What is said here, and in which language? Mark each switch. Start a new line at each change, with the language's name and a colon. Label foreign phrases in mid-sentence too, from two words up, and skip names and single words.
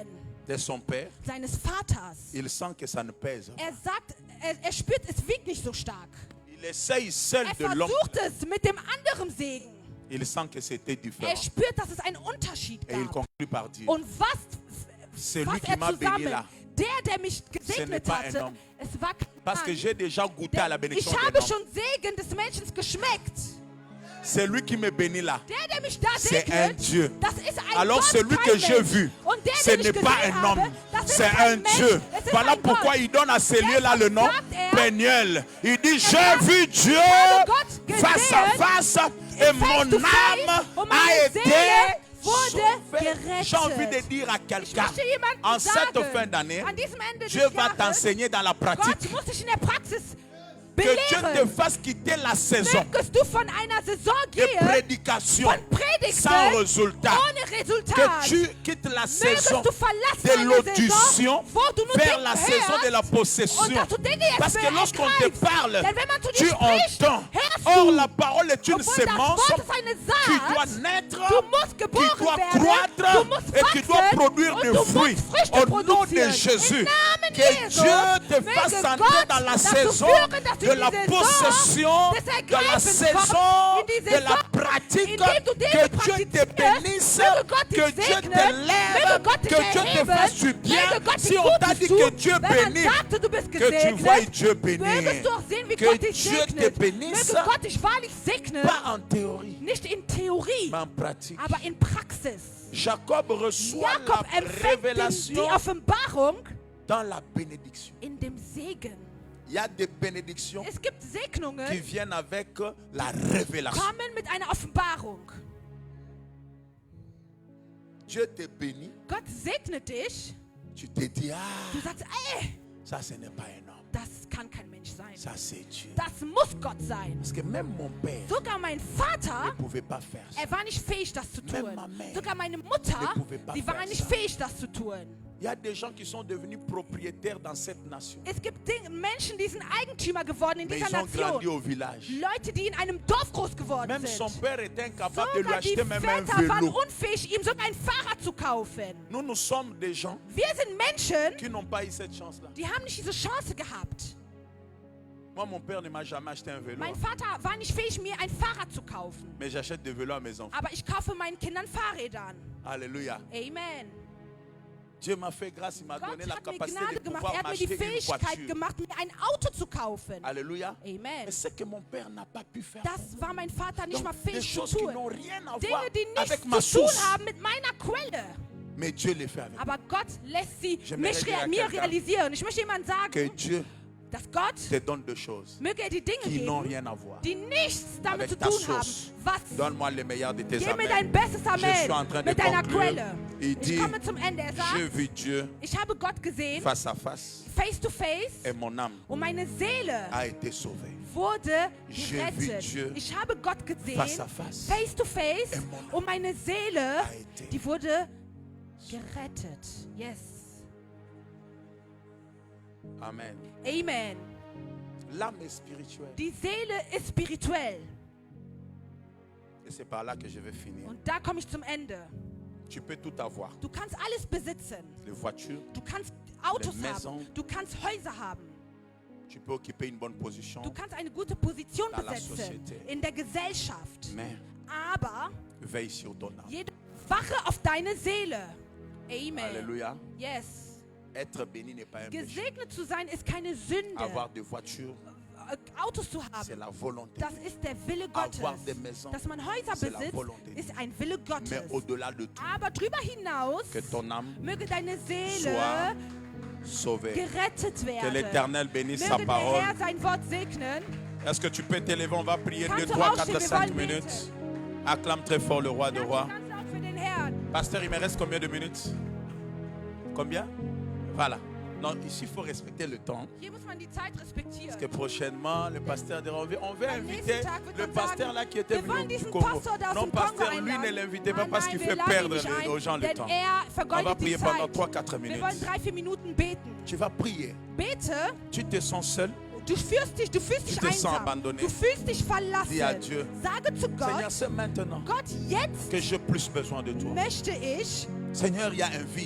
French: de son père.
German: seines Vaters.
French: Il sent que ça ne pèse.
German: Er sagt, er spürt, es wiegt nicht so stark.
French: Il essaye seul
German: Er
French: de l'homme.
German: versucht es mit dem anderen Segen.
French: Il sent que c'était
German: Er
French: différent.
German: spürt, dass es einen Unterschied
French: Et il
German: gab.
French: conclut par dire,
German: Und was
French: celui qui
German: er
French: m'a béni
German: zusammen,
French: là,
German: der mich gesegnet
French: pas un
German: hatte,
French: homme.
German: es war kein
French: parce que
German: Mann.
French: j'ai déjà goûté à la
German: Denn
French: bénédiction
German: ich
French: de
German: habe
French: l'homme.
German: schon Segen des Menschen geschmeckt.
French: Celui qui me bénit là,
German: Der mich da
French: c'est
German: segnet,
French: un Dieu.
German: das ist ein
French: Alors
German: Gott,
French: celui
German: kein
French: que j'ai
German: Mensch.
French: vu,
German: Und der,
French: ce
German: den ich
French: n'est pas
German: gesehen
French: un homme,
German: habe, das ist
French: c'est
German: kein
French: un
German: Mensch,
French: Dieu.
German: es ist
French: Voilà
German: ein
French: pourquoi
German: Gott.
French: il donne à ces lieux-là le nom
German: sagt er,
French: Péniel. Il dit, j'ai
German: sagt,
French: vu Dieu
German: habe Gott gesehen,
French: face à face et
English: face
French: mon
English: to face,
French: âme
German: und
French: a
German: meine
French: été
German: Seele wurde
French: sauvée.
German: gerettet.
French: J'ai envie de dire à
German: Ich
French: quelqu'un,
German: möchte jemandem
French: en cette
German: sagen,
French: fin d'année,
German: an diesem Ende des
French: Dieu va
German: Jahres,
French: t'enseigner dans la pratique.
German: Gott muss dich in der Praxis
French: Que Dieu te
German: belehren.
French: fasse quitter la saison
German: Mögest du von einer Saison
French: de
German: gehen,
French: prédication
German: von Predigten,
French: sans résultat.
German: ohne Resultat.
French: Que tu quittes la saison
German: Mögest du verlassen
French: de
German: eine
French: l'audition
German: Saison, wo du nur
French: vers
German: Dinge
French: la saison de la
German: hörst,
French: possession.
German: und dass du Dinge jetzt
French: Parce que lorsqu'on te
German: ergreifst.
French: parle,
German: Denn wenn man zu
French: tu
German: dir spricht,
French: entends.
German: hörst
French: Or,
German: du.
French: la parole est une
German: Obwohl das
French: sémence
German: Wort ist eine
French: qui doit
German: Saat,
French: naître,
German: du musst
French: qui
German: geboren
French: doit
German: werden,
French: croître
German: du musst
French: et qui doit
German: wachsen
French: produire
German: und
French: des
German: du musst
French: fruits.
German: Früchte
French: Au nom de
German: produzieren.
French: Jésus,
German: Im Namen
French: que
German: Jesus,
French: Dieu te
German: möge
French: fasse entrer
German: Gott
French: dans la
German: dazu
French: saison
German: führen, dass du
French: de
German: in
French: la
German: die Saison
French: possession,
German: des
French: de la
German: Ergreifens
French: saison
German: kommst, in die
French: de la
German: Saison,
French: pratique.
German: indem du Dinge
French: Que Dieu te
German: praktizierst,
French: bénisse,
German: möge Gott dich
French: que Dieu
German: segnen,
French: te lève,
German: möge Gott dich
French: que Dieu te
German: erheben,
French: fasse du bien.
German: möge Gott
French: Si
German: dich
French: on t'a
German: Gutes
French: dit
German: tun,
French: que Dieu
German: wenn man
French: bénit,
German: sagte, du bist
French: que tu vois
German: gesegnet,
French: Dieu bénir.
German: mögest du auch sehen, wie
French: Que
German: Gott dich
French: Dieu te
German: segnet.
French: bénisse,
German: Möge Gott dich wahrlich segnen,
French: pas en théorie,
German: nicht in Theorie,
French: mais en pratique.
German: aber in Praxis.
French: Jacob reçoit
German: Jakob
French: la
German: empfängt die
French: révélation
German: Offenbarung
French: dans la bénédiction.
German: in dem Segen.
French: Il y a des bénédictions
German: Es gibt
French: qui
German: Segnungen,
French: viennent avec la révélation.
German: kommen mit einer Offenbarung.
French: Dieu te bénit,
German: Gott segnet dich.
French: tu te dis,
German: Du sagst, ey,
French: ça ce n'est pas un homme,
German: das kann kein Mensch sein.
French: ça c'est Dieu.
German: Das muss Gott sein.
French: Parce que même mon père
German: Sogar mein
French: ne
German: Vater,
French: pouvait pas faire ça.
German: er war nicht fähig, das zu tun.
French: Même ma mère
German: Sogar meine Mutter,
French: ne pouvait pas
German: sie war
French: faire
German: nicht
French: ça.
German: fähig, das zu tun.
French: Il y a des gens qui sont devenus propriétaires dans cette nation.
German: Es gibt Menschen, die sind Eigentümer geworden in
French: Mais
German: dieser
French: ils ont grandi
German: Nation.
French: au village.
German: Leute, die in einem Dorf groß geworden
French: Même son
German: sind.
French: père était incapable de lui
German: Sogar die
French: acheter même un
German: Väter waren
French: vélo.
German: unfähig, ihm sogar ein Fahrrad zu kaufen.
French: Nous sommes des gens
German: Wir sind Menschen,
French: qui n'ont pas eu cette chance-là.
German: die haben nicht diese Chance gehabt.
French: Moi, mon père ne m'a jamais acheté un vélo.
German: Mein Vater war nicht fähig, mir ein Fahrrad zu kaufen.
French: Mais j'achète des vélos à mes enfants.
German: Aber ich kaufe meinen Kindern Fahrrädern.
French: Alléluia.
German: Amen.
French: Dieu m'a fait grâce, il m'a
German: Gott
French: donné la
German: hat mir
French: capacité
German: Gnade
French: de
German: gemacht.
French: pouvoir
German: Er hat mir die
French: m'acheter une
German: Fähigkeit
French: voiture.
German: gemacht, mir ein Auto zu kaufen.
French: Alléluia.
German: Amen.
French: Mais ce que mon père n'a pas pu faire.
German: Das war mein Vater nicht
French: Donc,
German: mal
French: des
German: fähig zu
French: choses qui
German: tun.
French: n'ont rien à voir
German: Dinge, die
French: avec
German: nichts
French: ma
German: zu tun
French: source.
German: haben mit meiner Quelle.
French: Mais Dieu les fait avec.
German: Aber Gott lässt sie
French: J'aimerais
German: mich,
French: dire à
German: mir
French: quelqu'un
German: realisieren. Ich möchte jemand
French: Que
German: sagen,
French: Dieu
German: dass Gott
French: te donne deux choses
German: möge er die Dinge
French: qui n'ont
German: geben,
French: rien à voir
German: die nichts damit
French: avec
German: zu
French: ta
German: tun haben.
French: source.
German: Was?
French: Donne-moi le meilleur de tes
German: Gib mir
French: amens.
German: dein bestes
French: Je suis en
German: Amen
French: train de
German: mit deiner
French: conclure.
German: Quelle.
French: Il
German: Ich
French: dit,
German: komme zum Ende. Er
French: j'ai
German: sagt,
French: vu Dieu
German: ich habe Gott gesehen,
French: face à face
English: face to face,
French: et mon âme
German: und meine Seele
French: a été sauvée.
German: wurde
French: J'ai vu
German: gerettet.
French: Dieu
German: Ich habe Gott gesehen,
French: face à face.
English: face to face,
French: Et mon âme
German: und meine Seele,
French: a été
German: die wurde gerettet. Yes. Amen. Amen.
French: L'âme est spirituelle.
German: Die Seele ist spirituell.
French: Et c'est par là que je vais finir.
German: Und da komme ich zum Ende.
French: Tu peux tout avoir.
German: Du kannst alles besitzen.
French: Les voitures,
German: Du kannst Autos
French: Les Maisons.
German: haben. Du kannst Häuser haben.
French: tu peux occuper une bonne position.
German: Du kannst eine gute Position
French: Dans la
German: besetzen
French: société.
German: in der Gesellschaft.
French: Mais
German: Aber
French: veille sur ton âme.
German: jede Wache auf deine Seele.
French: Amen. Alléluia. Yes. Être béni n'est pas un péché.
German: Gesegnet zu sein ist keine Sünde.
French: Avoir des voitures,
German: Autos zu
French: c'est
German: haben,
French: la volonté.
German: das ist der Wille Gottes.
French: Avoir des maisons,
German: Dass man Häuser
French: c'est la
German: besitzt,
French: volonté.
German: ist ein Wille
French: Mais
German: Gottes.
French: au-delà de tout,
German: Aber drüber hinaus
French: que ton âme
German: möge deine Seele
French: soit sauvée.
German: gerettet
French: Que
German: werden.
French: l'Éternel bénisse sa
German: Möge der
French: parole.
German: Herr sein Wort segnen.
French: Est-ce que tu peux t'élever? On va prier
German: Kannst
French: 2,
German: du
French: 3,
German: aufstehen?
French: 4,
German: Wir
French: 5
German: wollen
French: minutes.
German: beten.
French: Acclame très fort le roi de rois.
German: Ganz laut für den Herrn.
French: Pasteur, il me reste combien de minutes? Combien? Voilà. Non, ici, il faut respecter le temps.
German: Hier muss man die Zeit respektieren.
French: Parce que prochainement, le pasteur dira, on veut
German: Am
French: inviter
German: nächsten Tag wird
French: le
German: man
French: pasteur
German: sagen,
French: là qui était
German: wir wollen
French: venu du
German: diesen
French: Congo.
German: Pastor da aus
French: Non,
German: dem Kongo
French: pasteur, lui, ne
German: einladen.
French: l'invitez pas parce qu'il
German: wir
French: fait
German: laden ihn
French: perdre
German: nicht ein,
French: aux gens le
German: denn
French: temps.
German: er
French: On va
German: vergeudet die
French: prier pendant
German: Zeit.
French: 3-4
German: Wir
French: minutes.
German: wollen 3-4 Minuten beten.
French: Tu vas prier.
German: Bete,
French: Tu te sens seul.
German: du fühlst dich
French: te sens
German: einsam.
French: abandonné.
German: Du fühlst dich verlassen.
French: Dis à Dieu,
German: Sage zu
French: Seigneur,
German: Gott,
French: c'est maintenant
German: Gott, jetzt
French: que j'ai plus besoin de toi.
German: möchte ich,
French: Seigneur, il y a un vide.